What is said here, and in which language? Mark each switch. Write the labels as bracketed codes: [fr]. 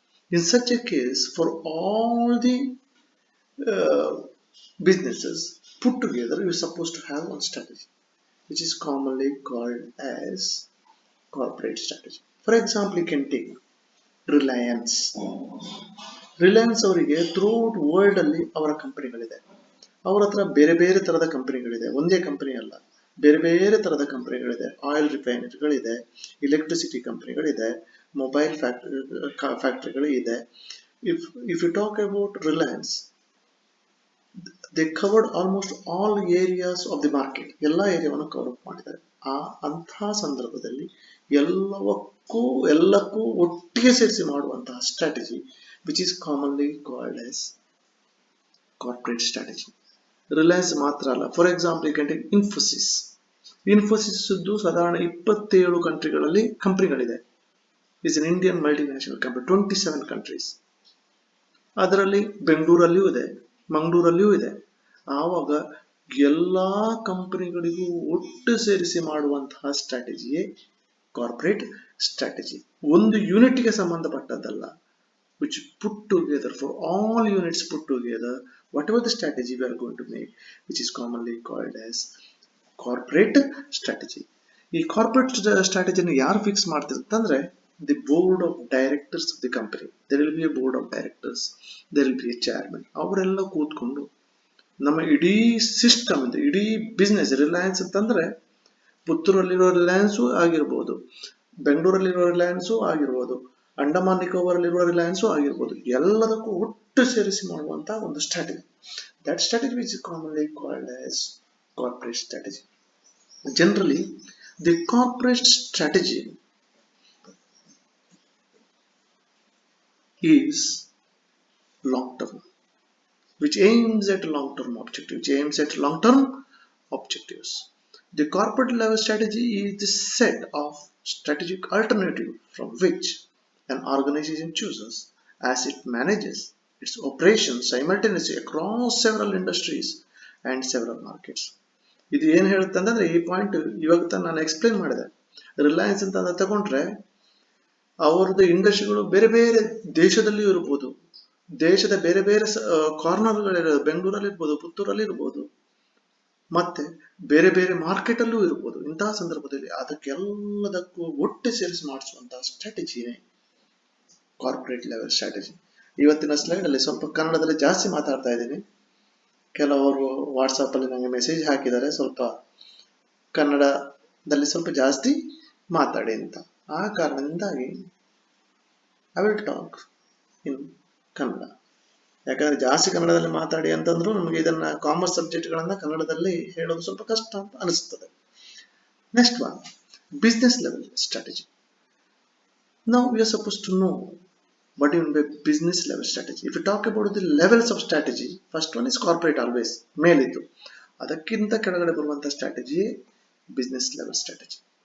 [en] In such a case, for all the businesses put together, you're supposed to have one strategy, which is commonly called as corporate strategy. For example, you can take Reliance. [kn] Reliance ಅವರಿಗೆ throughout world ಅಲ್ಲಿ ಅವರ ಕಂಪನಿಗಳಿದೆ. ಅವರ ಹತ್ರ ಬೇರೆ ಬೇರೆ ತರದ ಕಂಪನಿಗಳಿದೆ, ಒಂದೇ company ಅಲ್ಲ, ಬೇರೆ ಬೇರೆ ತರದ ಕಂಪನಿಗಳಿದೆ. ಆಯಿಲ್ ರಿಫೈನರಿಗಳಿದೆ, ಎಲೆಕ್ಟ್ರಿಸಿಟಿ ಕಂಪನಿಗಳಿದೆ, ಮೊಬೈಲ್ ಫ್ಯಾಕ್ಟರಿಗಳು ಇದೆ. [en] If you talk about Reliance, they covered almost all areas of the market. [kn] ಎಲ್ಲ ಏರಿಯಾವನ್ನು ಕವರ್ ಅಪ್ ಮಾಡಿದ್ದಾರೆ. ಅಂತಹ ಸಂದರ್ಭದಲ್ಲಿ ಎಲ್ಲಕ್ಕೂ ಒಟ್ಟಿಗೆ ಸೇರಿಸಿ ಮಾಡುವಂತಹ strategy, [en] which is commonly called as corporate strategy. [kn] Reliance ಮಾತ್ರ ಅಲ್ಲ, [en] For example you can take Infosys. [kn] Infosys ಸಾಧಾರಣ 27 ಕಂಟ್ರಿಗಳಲ್ಲಿ ಕಂಪನಿಗಳಿದೆ. [en] Is an Indian multinational company, 27 countries. [kn] ಅದರಲ್ಲಿ ಬೆಂಗಳೂರಲ್ಲಿಯೂ ಇದೆ, ಮಂಗಳೂರಲ್ಲಿಯೂ ಇದೆ. ಆವಾಗ ಎಲ್ಲಾ ಕಂಪನಿಗಳಿಗೂ ಒಟ್ಟು ಸೇರಿಸಿ ಮಾಡುವಂತಹ ಸ್ಟ್ರಾಟಜಿಯೇ ಕಾರ್ಪೊರೇಟ್ ಸ್ಟ್ರಾಟಜಿ. ಒಂದು ಯೂನಿಟ್ಗೆ ಸಂಬಂಧಪಟ್ಟದ್ದಲ್ಲ, [en] which put together, for all units put together, whatever the strategy we are going to make, which is commonly called as corporate strategy. [kn] ಈ ಕಾರ್ಪೊರೇಟ್ ಸ್ಟ್ರಾಟಜಿನ ಯಾರು fix ಮಾಡ್ತಿರ್ತಂದ್ರೆ [en] The board of directors of the company. There will be a board of directors, there will be a chairman. [kn] ಅವರೆಲ್ಲ ಕೂತ್ಕೊಂಡು ನಮ್ಮ ಇಡೀ system, ಇಡೀ business, Reliance ಅಂತಂದ್ರೆ ಪುತ್ತೂರಲ್ಲಿರೋ ರಿಲಯನ್ಸು ಆಗಿರ್ಬೋದು, ಬೆಂಗಳೂರಲ್ಲಿರೋ ರಿಲಯನ್ಸು ಆಗಿರ್ಬೋದು, ಅಂಡಮಾನ್ ನಿಕೋಬಾರಲ್ಲಿರುವ ರಿಲಯನ್ಸು ಆಗಿರ್ಬೋದು, ಎಲ್ಲದಕ್ಕೂ ಒಟ್ಟು ಸೇರಿಸಿ ಮಾಡುವಂತಹ ಒಂದು strategy. [en] That strategy which is commonly called as corporate strategy. Generally the corporate strategy is long term, which aims at long term objectives. The corporate level strategy is the set of strategic alternative from which an organization chooses as it manages its operations simultaneously across several industries and several markets. [kn] ಇದು ಏನು ಹೇಳುತ್ತೆ ಅಂತಂದ್ರೆ, ಈ point ಇವಾಗ ನಾನು explain ಮಾಡಿದೆ. ರಿಲಯನ್ಸ್ ಅಂತ ತಗೊಂಡ್ರೆ ಅವರದ್ದು ಇಂಡಸ್ಟ್ರಿಗಳು ಬೇರೆ ಬೇರೆ ದೇಶದಲ್ಲಿಯೂ ಇರ್ಬೋದು, ದೇಶದ ಬೇರೆ ಬೇರೆ ಕಾರ್ನರ್ಗಳಿರೋದು, ಬೆಂಗಳೂರಲ್ಲಿ ಇರ್ಬೋದು, ಪುತ್ತೂರಲ್ಲಿ ಇರ್ಬೋದು, ಮತ್ತೆ ಬೇರೆ ಬೇರೆ ಮಾರ್ಕೆಟ್ ಅಲ್ಲೂ ಇರ್ಬೋದು. ಇಂತಹ ಸಂದರ್ಭದಲ್ಲಿ ಅದಕ್ಕೆಲ್ಲದಕ್ಕೂ ಒಟ್ಟು ಸೇರಿಸಿ ಮಾಡಿಸುವಂತಹ ಸ್ಟ್ರಾಟಜಿನೇ ಕಾರ್ಪೊರೇಟ್ ಲೆವೆಲ್ ಸ್ಟ್ರಾಟಜಿ. ಇವತ್ತಿನ ಸ್ಲೈಡ್ ಅಲ್ಲಿ ಸ್ವಲ್ಪ ಕನ್ನಡದಲ್ಲಿ ಜಾಸ್ತಿ ಮಾತಾಡ್ತಾ ಇದ್ದೀನಿ. ಕೆಲವರು ವಾಟ್ಸಪ್ ಅಲ್ಲಿ ನನಗೆ ಮೆಸೇಜ್ ಹಾಕಿದ್ದಾರೆ, ಸ್ವಲ್ಪ ಕನ್ನಡದಲ್ಲಿ ಸ್ವಲ್ಪ ಜಾಸ್ತಿ ಮಾತಾಡಿ ಅಂತ. ಆ ಕಾರಣದಿಂದಾಗಿ [en] I will talk in Kannada. [kn] ಯಾಕಂದ್ರೆ ಜಾಸ್ತಿ ಕನ್ನಡದಲ್ಲಿ ಮಾತಾಡಿ ಅಂತಂದ್ರು ನಮಗೆ ಇದನ್ನ ಕಾಮರ್ಸ್ ಸಬ್ಜೆಕ್ಟ್ಗಳನ್ನ ಕನ್ನಡದಲ್ಲಿ ಹೇಳೋದು ಸ್ವಲ್ಪ ಕಷ್ಟ ಅಂತ ಅನಿಸ್ತದೆ. [en] Next one, business level strategy. Now we are supposed to know what you mean by business level strategy. If you talk about the levels of strategy, first one is corporate, always [kn] ಮೇಲಿದ್ದು. ಅದಕ್ಕಿಂತ ಕೆಳಗಡೆ ಬರುವಂತಹ strategy business level strategy.